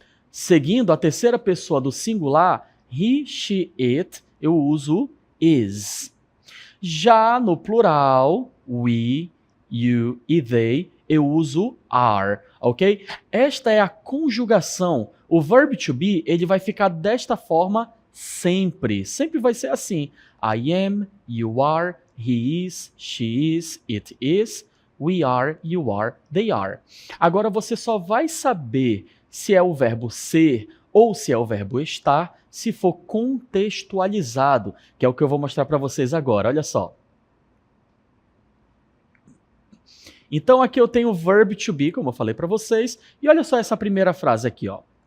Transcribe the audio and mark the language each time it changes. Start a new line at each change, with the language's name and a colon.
Portuguese: Seguindo a terceira pessoa do singular, he, she, it, eu uso is. Já no plural, we, you e they, eu uso are, ok? Esta é a conjugação. O verb to be, ele vai ficar desta forma sempre. Sempre vai ser assim.
English: I am, you are, he is, she is, it is, we are, you are, they are.
Portuguese: Agora você só vai saber se é o verbo ser ou se é o verbo estar se for contextualizado, que é o que eu vou mostrar para vocês agora. Olha só. Então aqui eu tenho o verb to be, como eu falei para vocês, e olha só essa primeira frase aqui, ó.